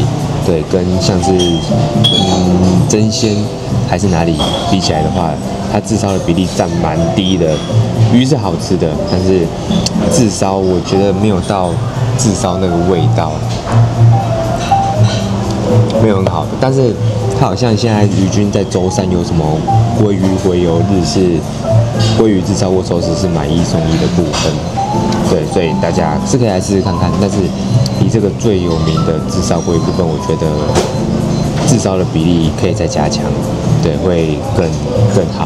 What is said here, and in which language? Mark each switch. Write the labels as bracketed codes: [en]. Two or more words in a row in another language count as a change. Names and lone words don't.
[zh] 對，跟像是爭鮮還是哪裡比起來的話，它炙燒的比例佔蠻低的。魚是好吃的，但是炙燒我覺得沒有到炙燒那個味道，沒有很好。但是它好像現在魚君在週3有什麼鮭魚回遊日，是鮭魚炙燒握壽司是買1送1的部分。對，所以大家是可以來試試看看。但是以這個最有名的炙燒鮭魚部分，我覺得炙燒的比例可以再加強，對，會更好。